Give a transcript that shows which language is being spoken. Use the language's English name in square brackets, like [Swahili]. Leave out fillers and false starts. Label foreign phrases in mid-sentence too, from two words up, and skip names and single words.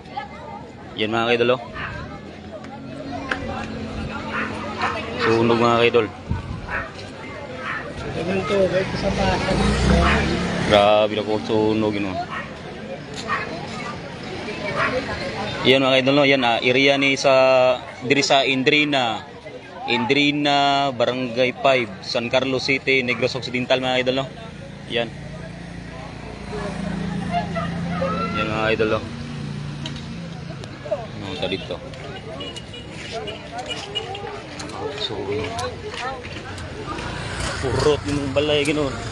[Filipino] Ayan mga kaidolo. Sunog mga kaidol. Grabe na po sunog yun. Ayan mga kaidol, ayan, [Hiligaynon] area ni diri sa Indrina, Barangay 5, San Carlos City, Negros Occidental mga idol, no? Yan. [Filipino] Yan mga idol, no? Ano ito dito? So, purot yung balay, gano'n.